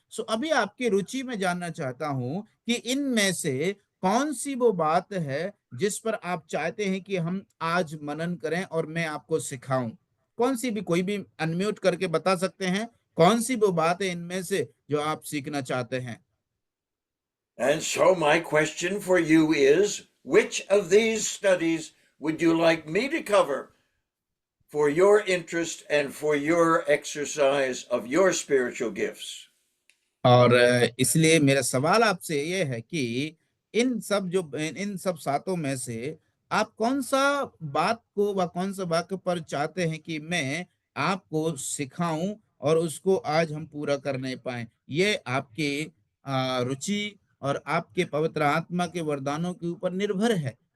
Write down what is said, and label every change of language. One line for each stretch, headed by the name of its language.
Hindi: सो अभी आपकी रुचि में जानना चाहता हूं कि इनमें से कौन सी वो बात है जिस पर आप चाहते हैं कि हम आज मनन करें और मैं आपको सिखाऊं। कौन सी भी, कोई भी अनम्यूट करके बता सकते हैं कौन सी वो बात है इनमें से जो आप सीखना चाहते हैं।
English: And so my question for you is, which of these studies would you like me to cover for your interest and for your exercise of your spiritual gifts?
Hindi: और इसलिए मेरा सवाल आपसे ये है कि इन सब सातों में से आप कौन सा बात को व कौन सा वाक्य पर चाहते हैं कि मैं आपको सिखाऊं और उसको आज हम पूरा करने पाए। ये आपके रुचि और आपके पवित्र आत्मा के वरदानों के ऊपर निर्भर है।